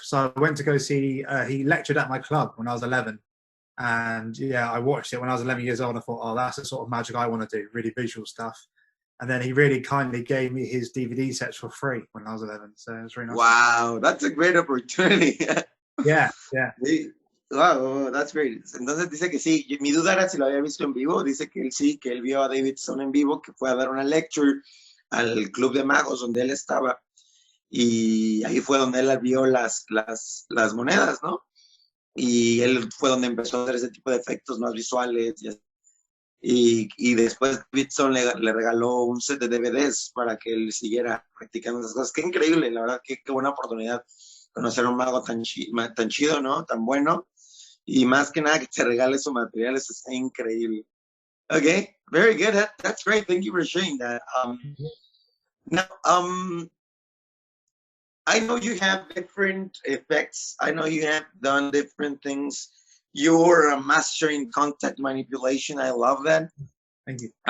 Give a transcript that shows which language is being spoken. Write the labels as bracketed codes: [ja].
[en] So I went to go see, he lectured at my club when I was 11. And yeah, I watched it when I was 11 years old. I thought, oh, that's the sort of magic I want to do, really visual stuff. And then he really kindly gave me his DVD sets for free when I was 11. So it was really nice. Wow, that's a great opportunity. Yeah. Wow, that's great. [es] Entonces dice que sí. Mi duda era si lo había visto en vivo. Dice que él sí, que él vio a Davidson en vivo, que fue a dar una lecture al Club de Magos donde él estaba. Y ahí fue donde él vio las monedas, ¿no? Y él fue donde empezó a hacer ese tipo de efectos más visuales. Y después Davidson le regaló un set de DVDs para que él siguiera practicando esas cosas. Qué increíble, la verdad, qué buena oportunidad conocer a un mago tan chido, ¿no? Tan bueno. Y más que nada que te regale su material, eso está increíble. [en] Okay, very good. That's great. Thank you for sharing that. Now, I know you have different effects. I know you have done different things. You're a master in contact manipulation. I love that. Thank you.